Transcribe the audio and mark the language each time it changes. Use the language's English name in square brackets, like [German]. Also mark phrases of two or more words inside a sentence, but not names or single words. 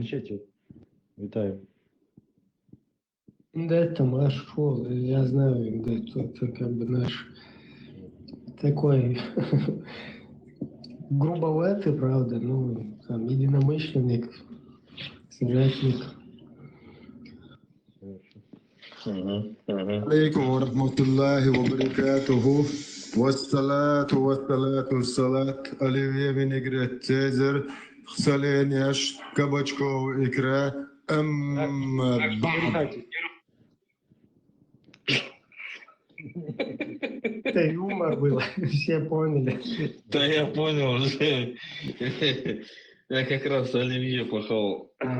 [Russian] Пишите. Витаю. Да, это маршал, я знаю, да, это как бы наш такой грубоватый, правда, ну, там, единомышленник, соратник. [Arabic] عليكم ورحمة الله وبركاته والصلاة [Russian] оливье винегрет цезарь соленяш кабачков икра Это юмор был, все поняли. Да, я понял уже. Я как раз оливье пахал.